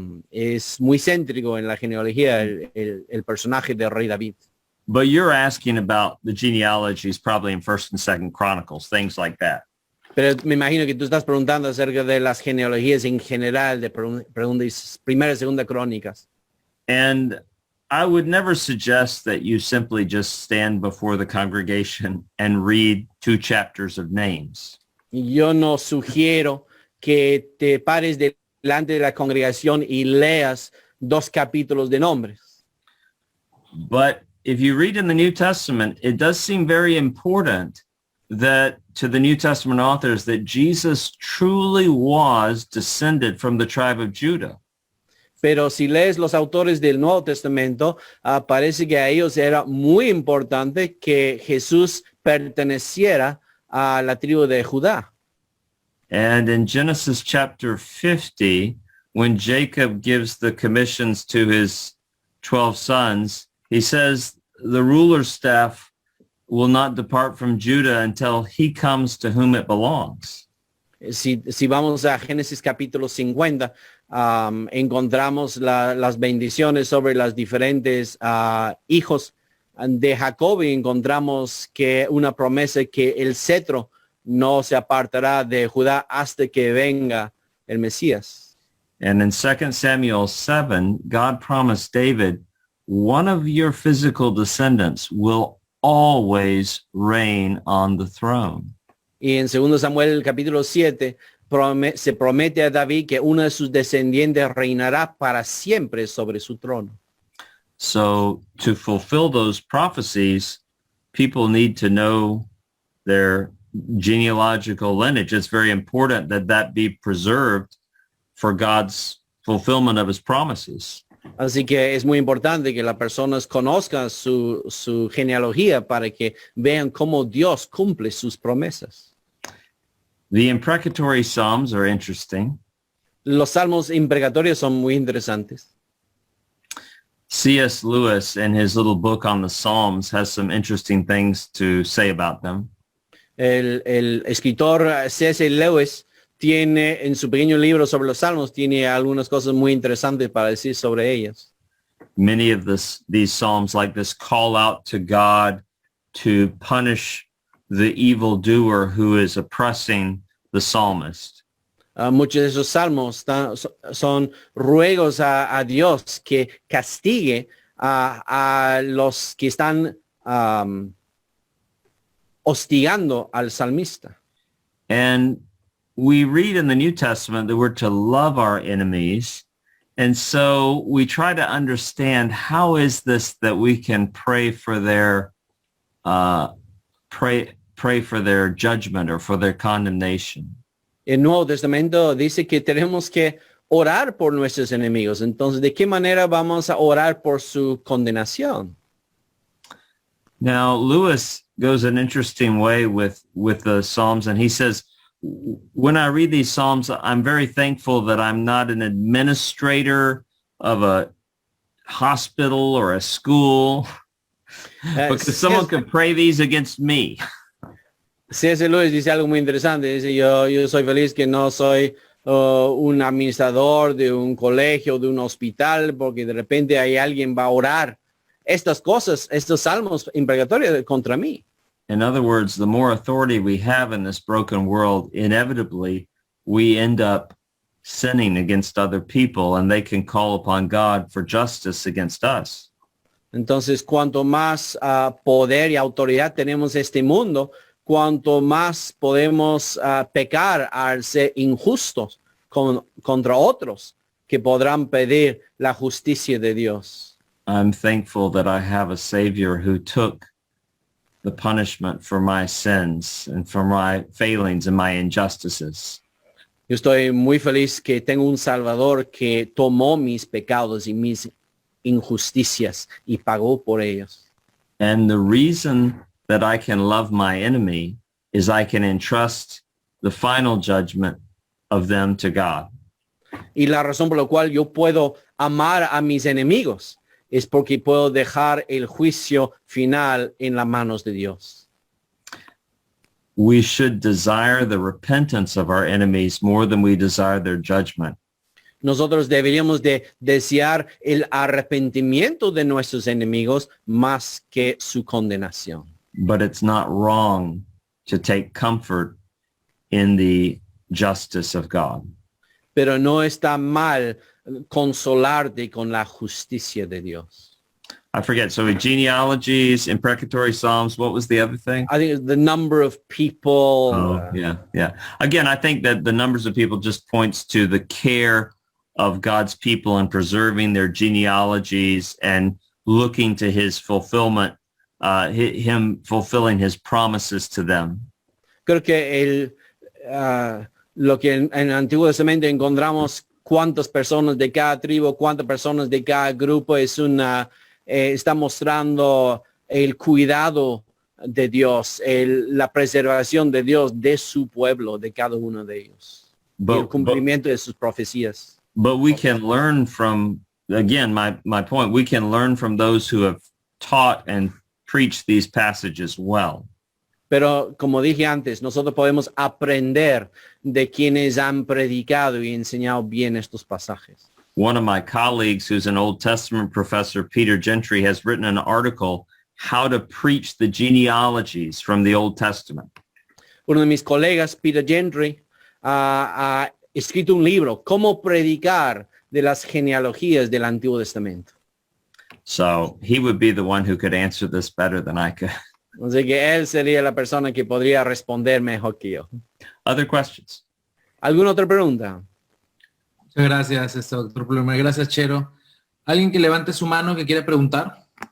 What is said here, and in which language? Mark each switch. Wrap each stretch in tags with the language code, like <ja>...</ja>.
<es>Es muy céntrico en la genealogía el personaje del rey David.</es> <en>But you're asking about the genealogies probably in 1st and 2nd Chronicles, things like that.</en> <es>Pero me imagino que tú estás preguntando acerca de las genealogías en general, de primera y segunda crónicas.</es> <en>And I would never suggest that you simply just stand before the congregation and read 2 chapters of names.</en> <es>Yo no sugiero que te pares delante de la congregación y leas 2 capítulos de nombres.</es> <en>But if you read in the New Testament, it does seem very important that to the New Testament authors that Jesus truly was descended from the tribe of Judah.</en> <es>Pero si lees los autores del Nuevo Testamento, parece que a ellos era muy importante que Jesús perteneciera a la tribu de Judá.</es> <en>And in Genesis chapter 50, when Jacob gives the commissions to his 12 sons, he says the ruler's staff will not depart from Judah until he comes to whom it belongs.</en> <es>Si vamos a Génesis capítulo 50, encontramos las bendiciones sobre los diferentes hijos de Jacob y encontramos que una promesa que el cetro no se apartará de Judá hasta que venga el Mesías.</es> <en>And in 2 Samuel 7, God promised David, one of your physical descendants will always reign on the throne.</en> <es>Y en 2 Samuel capítulo 7 se promete a David que uno de sus descendientes reinará para siempre sobre su trono.</es> <en>So to fulfill those prophecies, people need to know their genealogical lineage. It's very important that that be preserved for God's fulfillment of his promises.</en> <es>Así que es muy importante que las personas conozcan su genealogía para que vean cómo Dios cumple sus promesas.</es> <en>The imprecatory Psalms are interesting.</en> <es>Los salmos imprecatorios son muy interesantes.</es> <en>C.S. Lewis, in his little book on the Psalms, has some interesting things to say about them.</en> <es>El escritor C.S. Lewis tiene en su pequeño libro sobre los salmos, tiene algunas cosas muy interesantes para decir sobre ellas.</es> <en>Many of these Psalms like this call out to God to punish the evildoer who is oppressing the psalmist.</en> <es>Muchos de esos salmos son ruegos a Dios que castigue a los que están hostigando al salmista.</es> <en>And we read in the New Testament that we're to love our enemies. And so we try to understand how is this that we can pray for their pray for their judgment or for their condemnation.</en> <es>El Nuevo Testamento dice que tenemos que orar por nuestros enemigos. Entonces, ¿de qué manera vamos a orar por su condenación?</es> <en>Now, Lewis goes an interesting way with the Psalms, and he says, when I read these Psalms, I'm very thankful that I'm not an administrator of a hospital or a school, because someone could pray these against me.</en> <es>C.S. Lewis dice algo muy interesante. Dice, yo soy feliz que no soy un administrador de un colegio, de un hospital, porque de repente hay alguien va a orar estas cosas, estos salmos imprecatorios contra mí.</es> <en>In other words, the more authority we have in this broken world, inevitably we end up sinning against other people, and they can call upon God for justice against us.</en> <es>Entonces, cuanto más poder y autoridad tenemos en este mundo, cuanto más podemos pecar al ser injustos contra otros que podrán pedir la justicia de Dios.</es> <en>I'm thankful that I have a Savior who took the punishment for my sins and for my failings and my injustices.</en> <es>Yo estoy muy feliz que tengo un Salvador que tomó mis pecados y mis injusticias y pagó por ellos.</es> <en>And the reason that I can love my enemy is I can entrust the final judgment of them to God.</en> <es>Y la razón por la cual yo puedo amar a mis enemigos es porque puedo dejar el juicio final en las manos de Dios.</es> <en>We should desire the repentance of our enemies more than we desire their judgment.</en> <es>Nosotros deberíamos de desear el arrepentimiento de nuestros enemigos más que su condenación.</es> <en>But it's not wrong to take comfort in the justice of God.</en> <es>Pero no está mal consolarte con la justicia de Dios.</es> <en>I forget. So genealogies, imprecatory psalms, what was the other thing? I think the number of people. Yeah. Again, I think that the numbers of people just points to the care of God's people and preserving their genealogies and looking to his fulfillment, him fulfilling his promises to them.</en> <es>Creo que lo que en el Antiguo Testamento encontramos cuántas personas de cada tribu, cuántas personas de cada grupo está mostrando el cuidado de Dios, la preservación de Dios de su pueblo, de cada uno de ellos, y el cumplimiento de sus profecías.</es> <en>But we can learn from, again, my point, we can learn from those who have taught and preached these passages well.</en> <es>Pero como dije antes, nosotros podemos aprender de quienes han predicado y enseñado bien estos pasajes.</es> <en>One of my colleagues, who's an Old Testament professor, Peter Gentry, has written an article, How to Preach the Genealogies from the Old Testament.</en> <es>Uno de mis colegas, Peter Gentry, ha escrito un libro, Cómo predicar de las genealogías del Antiguo Testamento.</es> <en>So he would be the one who could answer this better than I could.</en> <es>Así que él sería la persona que podría responder mejor que yo.</es> <en>Other questions?</en> <es>¿Alguna otra pregunta? Muchas gracias, doctor Plummer. Gracias, Chero. ¿Alguien que levante su mano que quiere preguntar?</es>